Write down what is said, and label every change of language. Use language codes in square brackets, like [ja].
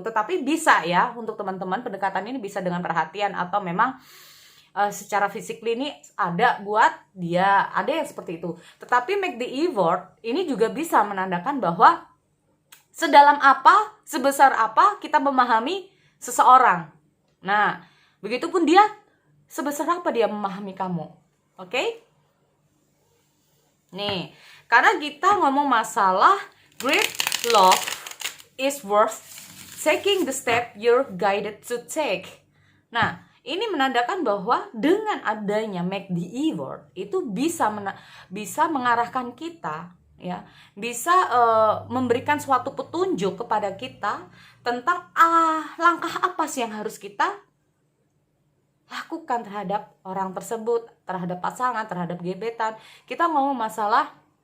[id] Tetapi bisa ya, untuk teman-teman pendekatan ini bisa dengan perhatian, atau memang secara physically ini ada buat dia, ada yang seperti itu. Tetapi [en] make the effort [id] ini juga bisa menandakan bahwa sedalam apa, sebesar apa kita memahami seseorang. Nah, begitupun dia, sebesar apa dia memahami kamu. Oke? Nih, karena kita ngomong masalah [en] great love is worth taking the step you're guided to take. [id] Nah, ini menandakan bahwa dengan adanya [en] make the effort [id] itu bisa mengarahkan kita ya, bisa memberikan suatu petunjuk kepada kita tentang langkah apa sih yang harus kita lakukan terhadap orang tersebut, terhadap pasangan, terhadap gebetan. Kita ngomong masalah